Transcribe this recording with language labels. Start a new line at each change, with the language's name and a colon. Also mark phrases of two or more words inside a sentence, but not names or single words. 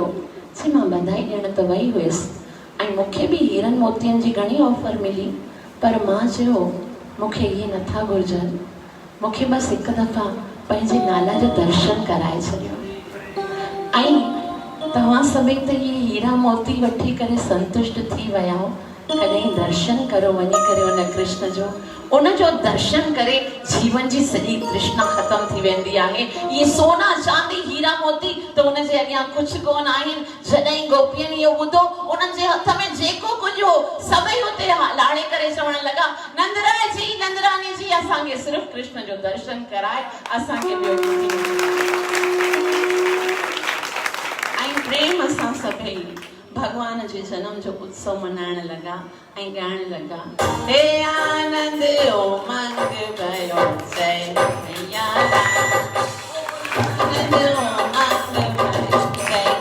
Sindhi: चई मां बधाई ॾियण त वई हुयसि ऐं मूंखे बि हीरनि मोतियनि जी घणी ऑफर मिली, पर मां चयो मूंखे इहे नथा घुरिजनि, मूंखे बसि हिकु दफ़ा पंहिंजे नाला जो दर्शन कराए छॾियो। ऐं तव्हां सभई त इहे हीरा मोती वठी करे संतुष्ट थी विया हो। कॾहिं दर्शन करो वञी करे उन कृष्ण जो, उनजो दर्शन करे जीवन जी सॼी तृष्णा ख़तम थी वेंदी आहे। ये सोना चांदी हीरा मोती त उनजे अॻियां कुझु कोन आहिनि। जॾहिं गोपियुनि इहो ॿुधो, उन्हनि जे हथ में जेको कुझु हो सभई हुते लाड़े करे चवण लॻा नंदराय जी नंदरानी जी असांखे सिर्फ़ु कृष्ण जो दर्शन कराए, असांखे ॿियो ऐं प्रेम सां सभई भगवान जे जन्म जो उत्सव मनाइण लॻा ऐं ॻाइण लॻा हे
Hindi: आनंद उमंग भयो जय मैया आनंद उमंग भयो जय